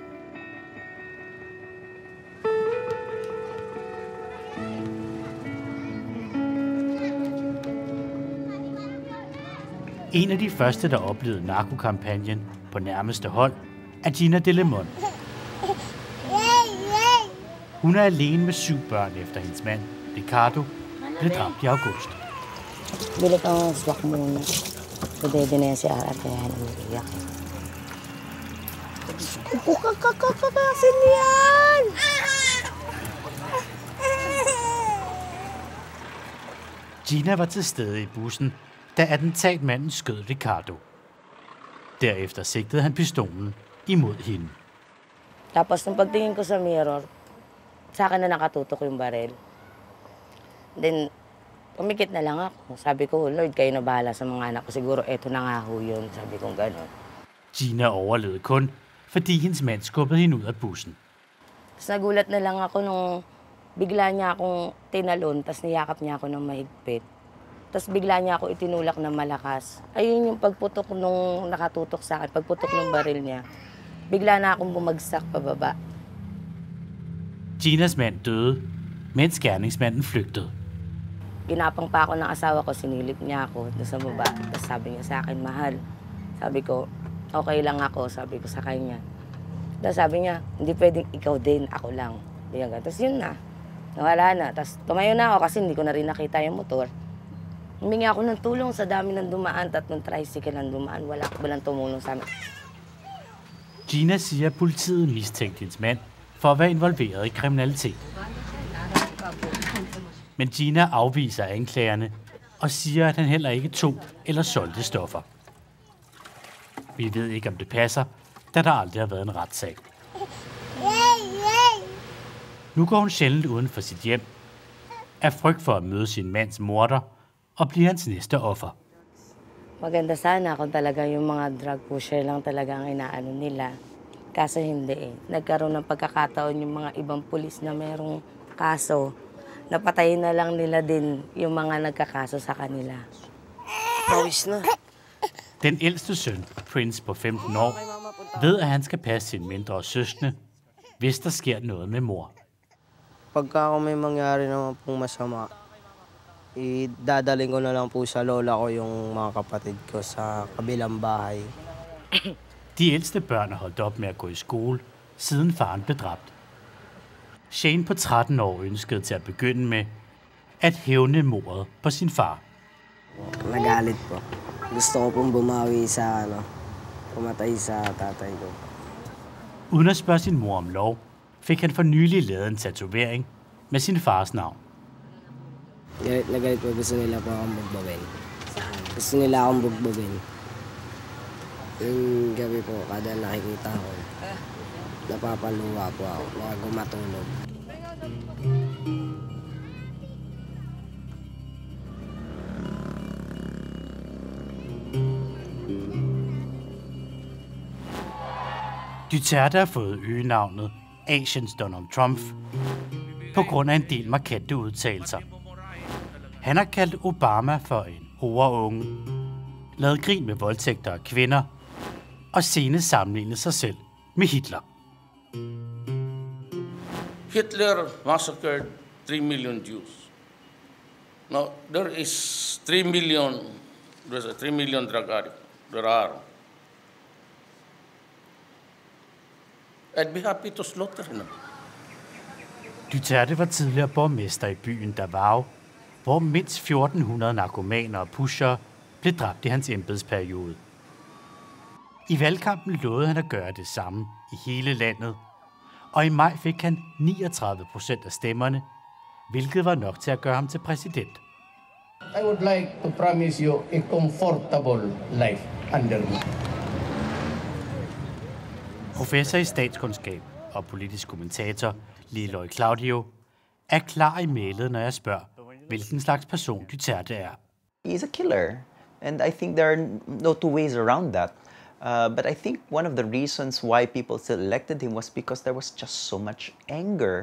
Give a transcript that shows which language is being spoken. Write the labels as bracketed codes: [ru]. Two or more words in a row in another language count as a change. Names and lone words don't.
[da] En af de første, der oplevede narkokampagnen på nærmeste hold, er Gina De Lemon. Hun er alene med 7 børn efter hendes mand, Ricardo, blev dræbt i august. [tl] Bili kang swak muna. Pwede na si Ate Maria. Kakasin yan! [da] Gina var til stede i bussen, da attentatmanden skød Ricardo. Derefter sigtede han pistolen imod hende. [tl] Tapos nung pagtingin ko sa mirror, sa akin na nakatutok yung baril. Then, pumikit na lang ako. Sabi ko, Lord, kayo na bahala sa mga anak ko. Siguro eto na nga ho yun. Sabi ko gano'n. [da] Gina overlevede kun, fordi hendes mand skubbede hende ud af bussen. [tl] Tapos nagulat na lang ako nung bigla niya akong tinalon, tapos niyakap niya ako ng mahigpit. Tapos bigla niya ako itinulak na malakas. Ayun yung pagputok nung nakatutok sa akin, pagputok ng baril niya. Bigla na akong bumagsak pababa. [da] Ginas mand døde, mens gerningsmanden flygtede. [tl] Ginapang pa ako ng asawa ko, sinilip niya ako doon sa baba. Tapos sabi niya sa akin, mahal. Sabi ko, okay lang ako, sabi ko sa kanya. Tapos sabi niya, hindi pwedeng ikaw din, ako lang. Tapos yun na, nawala na. Tapos tumayo na ako kasi hindi ko na rin nakita yung motor. Humingi ako ng tulong sa dami ng dumaan, 3 tricycle ang dumaan. Walang tumulong sa amin. [da] Gina siger, at politiet mistænkte hendes mand for at være involveret i kriminalitet. Men Gina afviser anklagerne og siger, at han heller ikke tog eller solgte stoffer. Vi ved ikke, om det passer, da der aldrig har været en retssag. Nu går hun sjældent uden for sit hjem, af frygt for at møde sin mands morder og blive hans næste offer. [tl] Maganda sana kung talaga yung mga [en] drug pusher [tl] lang talaga ang inaano nila. Kaso hindi eh. Nagkaroon ng pagkakataon yung mga ibang pulis na merong kaso. Napatayin na lang nila din yung mga nagkakaso sa kanila. Pawis na. [da] Den ældste søn, Prince på 15 år, ved, at han skal passe sine mindre søskende, hvis der sker noget med mor. [tl] Pagka may mangyari naman pong masama, idadaling ko na lang po sa lola ko yung mga kapatid ko sa kabilang bahay. [da] De ældste børn er holdt op med at gå i skole, siden faren blev dræbt. Shane på 13 år ønskede til at begynde med at hævne mordet på sin far. [tl] Nagalit po. Gusto ko pong bumawi sa pumatay sa tatay ko. [da] Uden at spørge sin mor om lov, fik han for nylig lavet en tatovering med sin fars navn. [tl] Galit na galit po, gusto nila po akong bugbugin. Gusto nila akong bugbugin. Yung gabi po, kada nakikita ko, napapaluwa po ako, gumatulog. [da] Duterte har fået øgenavnet Asiens Donald Trump på grund af en del markante udtalelser. Han har kaldt Obama for en horeunge, lavet grin med voldtægter af kvinder og senest sammenlignet sig selv med Hitler. [en] Hitler massacred 3 million Jews. Now, there is 3 million, there's a 3 million drug addicts. There are. I'd be happy to slaughter him. [da] Duterte var tidligere borgmester i byen Davao, hvor mindst 1400 narkomaner og pushere blev dræbt i hans embedsperiode. I valgkampen lovede han at gøre det samme i hele landet, og i maj fik han 39% af stemmerne, hvilket var nok til at gøre ham til præsident. [en] I would like to promise you a comfortable life under me. [da] Professor i statskundskab og politisk kommentator Liloy Claudio er klar i mailet, når jeg spørger, hvilken slags person Duterte er. [en] He's a killer, and I think there are no two ways around that. But I think one of the reasons why people still elected him was because there was just so much anger.